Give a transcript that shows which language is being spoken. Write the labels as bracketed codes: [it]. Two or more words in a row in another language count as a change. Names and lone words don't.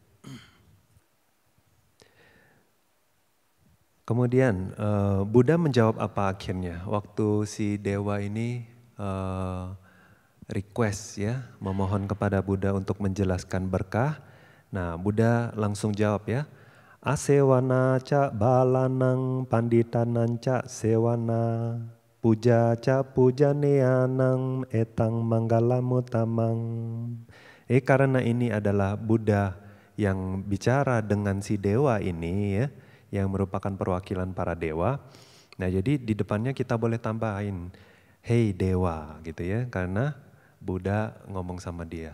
[id] Kemudian Buddha menjawab apa akhirnya? Waktu si dewa ini request, ya, memohon kepada Buddha untuk menjelaskan berkah. Nah, Buddha langsung jawab, ya. [pi] Asewana ca balanang panditanang ca sewana puja ca pujaneanang etang manggalamutamang. [id] Karena ini adalah Buddha yang bicara dengan si dewa ini, ya, yang merupakan perwakilan para dewa. Nah, jadi di depannya kita boleh tambahin, "Hei dewa," gitu, ya, karena Buddha ngomong sama dia.